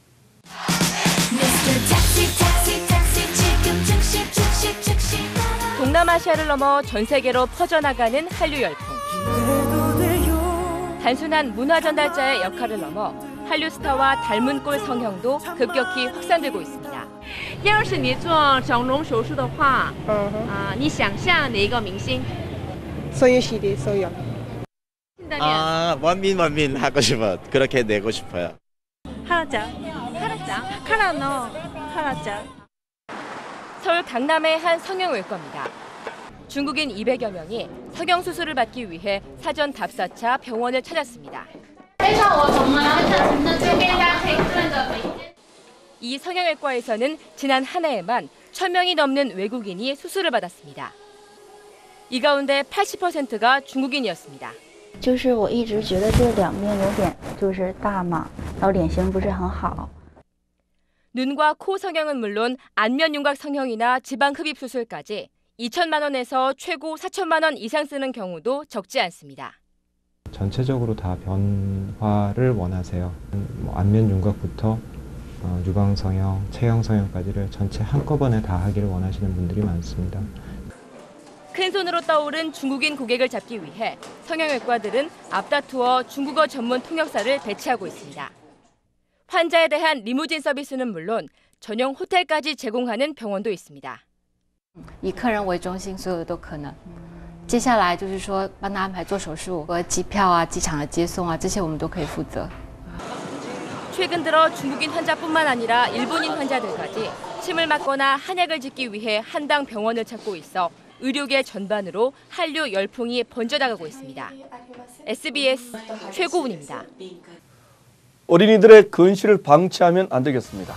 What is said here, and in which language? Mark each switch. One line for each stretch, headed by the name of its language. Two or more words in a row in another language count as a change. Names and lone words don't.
Korean: 동남아시아를 넘어 전 세계로 퍼져나가는 한류 열풍. 단순한 문화 전달자의 역할을 넘어 한류 스타와 닮은 꼴 성형도 급격히 확산되고 있습니다.
Chinese: 要是你做整容手术的话，你想象哪一个明星？
Korean: 소유시대 소유. 원민 하고 싶어. 그렇게 내고 싶어요. 하라짱. 서울 강남의 한 성형외과입니다. 중국인 200여 명이 성형 수술을 받기 위해 사전 답사차 병원을 찾았습니다. 이 성형외과에서는 지난 한 해에만 1,000명이 넘는 외국인이 수술을 받았습니다. 이 가운데 80%가 중국인이었습니다.
Chinese: 就是我一直觉得这两边有点就是大嘛，然后脸型不是很好。
Korean: 눈과 코 성형은 물론 안면 윤곽 성형이나 지방 흡입 수술까지 2천만 원에서 최고 4천만 원 이상 쓰는 경우도 적지 않습니다. 전체적으로 다 변화를 원하세요. 안면 윤곽부터 유방 성형, 체형 성형까지를 전체 한꺼번에 다 하기를 원하시는 분들이 많습니다. 큰 손으로 떠오른 중국인 고객을 잡기 위해 성형외과들은 앞다투어 중국어 전문 통역사를 배치하고 있습니다. 환자에 대한 리무진 서비스는 물론 전용 호텔까지 제공하는 병원도 있습니다.
Chinese: 以客人为中心，所有的都可能。接下来就是说帮他安排做手术和机票啊、机场的接送啊，这些我们都可以负责。
Korean: 최근 들어 중국인 환자뿐만 아니라 일본인 환자들까지 침을 맞거나 한약을 짓기 위해 한당 병원을 찾고 있어 의료계 전반으로 한류 열풍이 번져나가고 있습니다. SBS 최고은입니다. 어린이들의 근시를 방치하면 안 되겠습니다.